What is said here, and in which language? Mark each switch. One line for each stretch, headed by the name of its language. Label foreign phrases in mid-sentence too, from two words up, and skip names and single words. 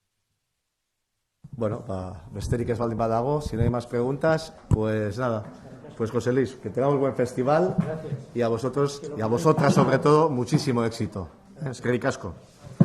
Basque: Bueno, besterik ez baldin badago,
Spanish: si no hay más preguntas, pues nada. Pues José Luis, que tengamos buen festival. Gracias. Y a vosotros y a vosotras sobre todo muchísimo éxito.
Basque: Eskerrik asko.